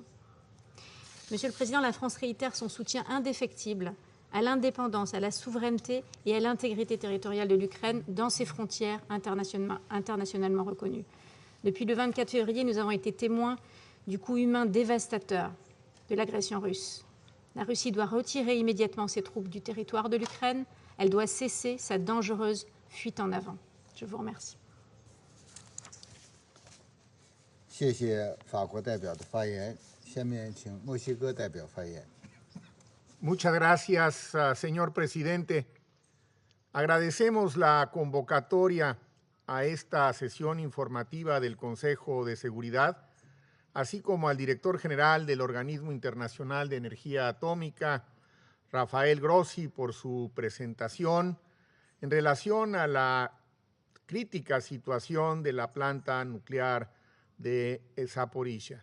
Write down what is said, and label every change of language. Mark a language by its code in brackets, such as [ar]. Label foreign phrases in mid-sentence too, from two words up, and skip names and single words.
[fr] Monsieur le Président, la France réitère son soutien indéfectible à l'indépendance, à la souveraineté et à l'intégrité territoriale de l'Ukraine dans ses frontières internationalement reconnues. Depuis le 24 février, nous avons été témoins du coût humain dévastateur de l'agression russe. La Russie doit retirer immédiatement ses troupes du territoire de l'Ukraine. Elle doit cesser sa dangereuse fuite en avant. Je vous remercie. [zh] 谢谢法国代表的发言。下面请墨西哥代表发言。 [es] Muchas gracias, señor presidente. Agradecemos la convocatoria a esta sesión informativa del Consejo de Seguridad, así como al director general del Organismo Internacional de Energía Atómica, Rafael Grossi, por su presentación en relación a la crítica situación de la planta nuclear de Zaporizhzhia.